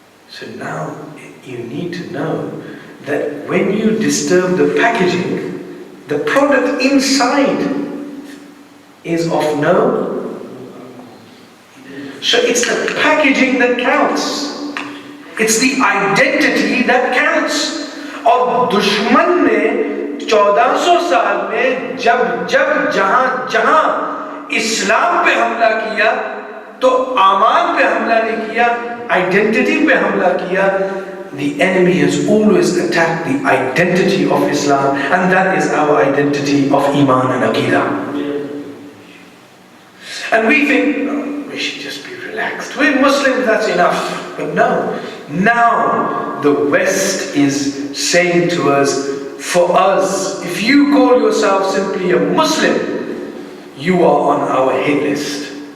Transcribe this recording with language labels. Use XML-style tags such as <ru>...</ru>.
<en>So now you need to know that when you disturb the packaging, the product inside is of no. So it's the packaging that counts. It's the identity that counts.</en> <hi>और दुश्मन ने 1400 साल में जब जहां इस्लाम पे हमला किया तो आमान पे हमला नहीं किया, आइडेंटिटी पे हमला किया.</hi> <en>The enemy has always attacked the identity of Islam, and that is our identity of Iman and Aqidah. And we think we should just be relaxed. We're Muslims, that's enough. But no. Now the West is saying to us, for us, if you call yourself simply a Muslim, you are on our hit list.</en>